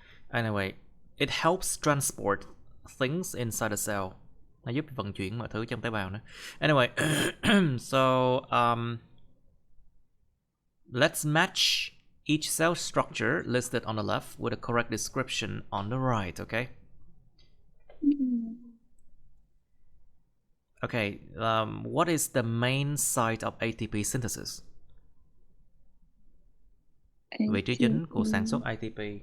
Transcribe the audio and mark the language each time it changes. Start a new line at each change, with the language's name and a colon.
English: Anyway, it helps transport things inside the cell.
Vietnamese: Nó giúp vận chuyển mọi thứ trong tế bào nữa.
English: Anyway, so let's match each cell structure listed on the left with a correct description on the right, okay? Okay, what is the main site of ATP synthesis?
Vietnamese: Vị trí chính của sản xuất ATP.